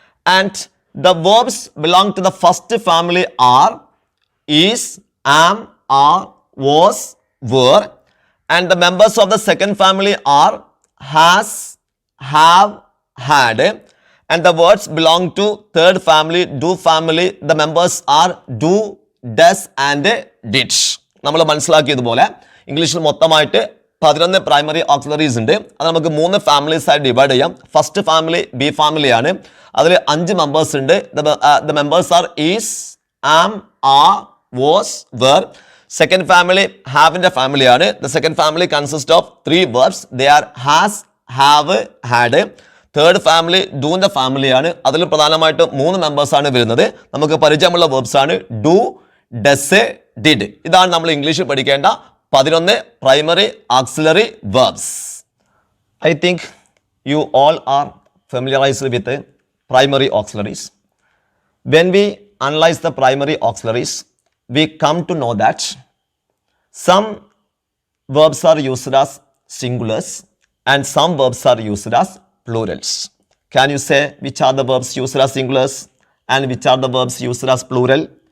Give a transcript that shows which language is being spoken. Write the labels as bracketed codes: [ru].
[en] And the verbs belong to the first family are is, am, are, was, were. And the members of the second family are has, have, had, and the words belong to third family, do family. The members are do, does and did. [ml] നമ്മൾ മനസ്സിലാക്കിയതുപോലെ ഇംഗ്ലീഷിൽ മൊത്തമായിട്ട് 11 primary auxiliaries ഉണ്ട്. അത് നമുക്ക് 3 families ആയിട്ട് divide ചെയ്യാം. First family B ഫാമിലിയാണ്. അതിൽ 5 മെമ്പേഴ്സ് ഉണ്ട്. [en] The members are is, am, are, was, were. [ml] Second family ഹാവിൻ്റെ ഫാമിലിയാണ്. [en] The second family consist of 3 verbs. They are has, have, had. [ml] Third family ഡൂൻ്റെ ഫാമിലിയാണ്. അതിൽ പ്രധാനമായിട്ട് 3 മെമ്പേഴ്സാണ് വരുന്നത്. നമുക്ക് പരിചയമുള്ള വേർബ്സ് ആണ് ഡു, ഡസ്, ഡിഡ്. ഇതാണ് നമ്മൾ ഇംഗ്ലീഷിൽ പഠിക്കേണ്ട 11 primary auxiliary verbs. [en] I think you all are familiarized with primary auxiliaries. When we analyze the primary auxiliaries, we come to know that some verbs are used as singulars and some verbs are used as plurals. Can you say which are the verbs used as singulars and which are the verbs used as plural?